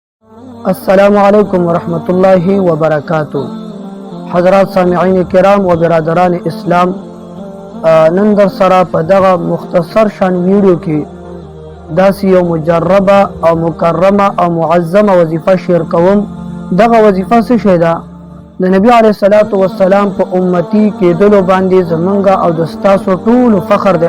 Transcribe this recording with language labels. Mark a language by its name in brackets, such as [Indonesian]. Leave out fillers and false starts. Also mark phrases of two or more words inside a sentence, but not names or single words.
[Arabic] السلام علیکم ورحمۃ اللہ وبرکاتہ. [Urdu] حضرات سامعین کرام و برادران اسلام، [Pashto] نن در سره په دغه مختصر شان ویډیو کې داسې یو مجربه او مکرمه او معظمه وظیفه شیر کوم. دغه وظیفه څه شی ده؟ د نبی [Arabic] علیه الصلاة والسلام [Pashto] په امتی کېدلو باندې زمونږ او د ستاسو ټولو فخر دی.